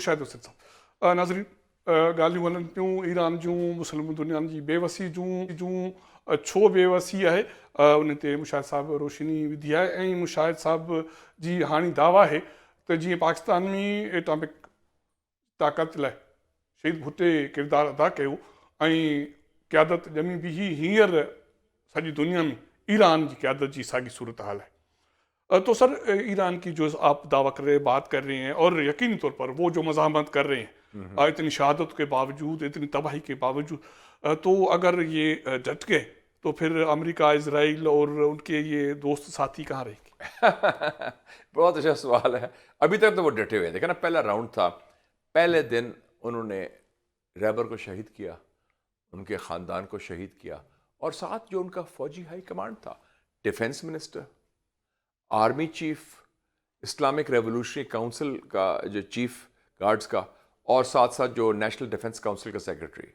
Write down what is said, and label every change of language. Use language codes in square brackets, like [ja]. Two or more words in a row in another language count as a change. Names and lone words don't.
[ur] مشاہد حسین صاحب. [sd] ناظرین ॻाल्हियूं हलनि पियूं ईरान जूं، मुस्लिम दुनिया जी बेवसी जूं छो बेवसी आहे उन ते मुशाहिद साहिब रोशनी विधी आहे. ऐं मुशाहिद साहिब जी हाणे दावा आहे त जीअं पाकिस्तान में एटॉमिक ताक़त लाइ शहीद भुट्टे किरदारु अदा कयो ऐं क़यादत ॼमी बीही, हींअर सॼी दुनिया में ईरान जी क़यादत जी साॻी सूरत हाल है. [ur] تو سر ایران کی جو آپ دعویٰ کر رہے ہیں، بات کر رہے ہیں، اور یقینی طور پر وہ جو مزاحمت کر رہے ہیں اتنی شہادت کے باوجود، اتنی تباہی کے باوجود، تو اگر یہ ڈٹ گئے تو پھر امریکہ، اسرائیل اور ان کے یہ دوست ساتھی کہاں رہیں گے؟ بہت اچھا سوال ہے. ابھی تک تو وہ ڈٹے ہوئے. دیکھا نا پہلا راؤنڈ تھا، پہلے دن انہوں نے ریبر کو شہید کیا، ان کے خاندان کو شہید کیا، اور ساتھ جو ان کا فوجی [en] ہائی کمانڈ [ur] تھا، [en] ڈیفنس منسٹر، آرمی چیف، اسلامک ریولوشنری کاؤنسل [ur] کا جو [en] چیف گارڈز [ur] کا، اور ساتھ ساتھ جو [en] نیشنل ڈیفنس کاؤنسل [ur] کا سیکرٹری.